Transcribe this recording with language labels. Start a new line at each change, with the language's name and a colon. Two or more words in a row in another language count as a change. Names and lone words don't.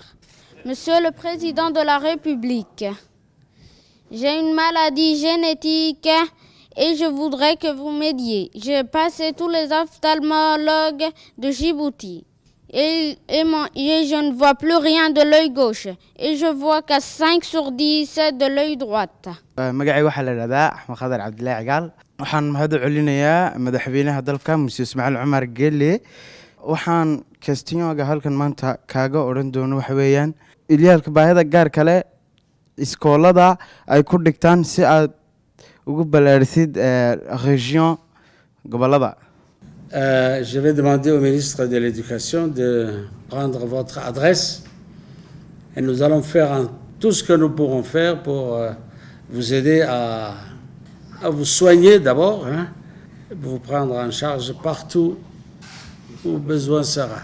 French: Monsieur le Président de la République, j'ai une maladie génétique et je voudrais que vous m'aidiez. J'ai passé tous les ophtalmologues de Djibouti. Et je ne vois plus rien de l'œil gauche. Et je vois qu'à 5 sur 10 de l'œil droit.
Somali: magacay waxaa la yidhahdaa Axmed Khadar Cabdilaahi Cigaal waxaan mahad u celinayaa madaxweynaha dalka Mr. Ismaaciil Cumar Geelle waxaan kastinyoga halkan maanta kaaga odhan doono waxa weeyaan ilyaalka baahida gaarka leh iskoolada ay ku dhigtaan si aad ugu ballaarisid région gobolada.
French: Je vais demander au ministre de l'Éducation de prendre votre adresse et nous allons faire tout ce que nous pourrons faire pour vous aider à vous soigner d'abord, hein, vous prendre en charge partout où besoin sera.